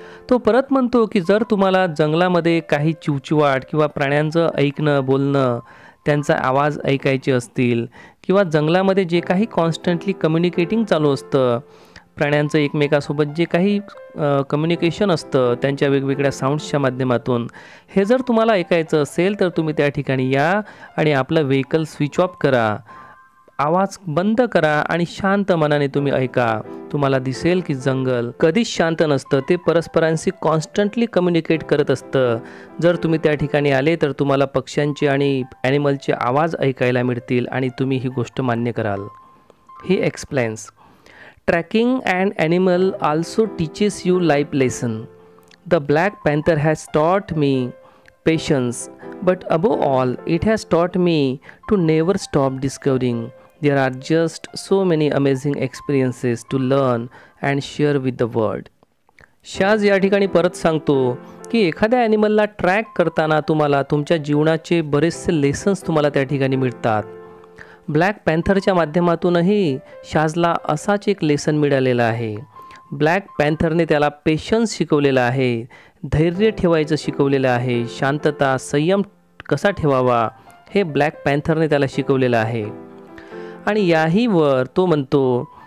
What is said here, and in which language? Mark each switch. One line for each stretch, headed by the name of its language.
Marathi: तो परत म्हणतो की जर तुम्हाला जंगलामध्ये काही चिवचिवाट किंवा प्राण्यांचं ऐकणं, बोलणं, त्यांचा आवाज ऐकायचे असतील किंवा जंगलामध्ये जे काही कॉन्स्टंटली कम्युनिकेटिंग चालू असतं, प्राण्यांचं एकमेकासोबत जे काही कम्युनिकेशन असतं त्यांच्या वेगवेगळ्या साऊंड्सच्या माध्यमातून, हे जर तुम्हाला ऐकायचं असेल तर तुम्ही त्या ठिकाणी या आणि आपलं व्हेकल स्विच ऑफ करा, आवाज बंद करा आणि शांत मनाने तुम्ही ऐका. तुम्हाला दिसेल की जंगल कधीच शांत नसतं, ते परस्परांशी कॉन्स्टंटली कम्युनिकेट करत असतं. जर तुम्ही त्या ठिकाणी आले तर तुम्हाला पक्ष्यांचे आणि ॲनिमलचे आवाज ऐकायला मिळतील आणि तुम्ही ही गोष्ट मान्य कराल.
English: He explains. Tracking an animal also teaches you life lesson. The Black Panther has taught me patience, but above all, it has taught me to never stop discovering. There are just so many amazing experiences to learn and share with the world.
Marathi: Shaz या ठिकाणी परत सांगतो की एखाद्या ॲनिमलला track करताना तुम्हाला तुमच्या जीवनाचे बरेचसे लेसन्स तुम्हाला त्या ठिकाणी मिळतात. ब्लॅक पॅन्थरच्या माध्यमातूनही शाजला असाच एक लेसन मिळालेला आहे. ब्लॅक पॅन्थरने त्याला पेशन्स शिकवलेला आहे, धैर्य ठेवायचं शिकवलेलं आहे, शांतता, संयम कसा ठेवावा हे ब्लॅक पॅन्थरने त्याला शिकवलेलं आहे. आणि याही वर तो म्हणतो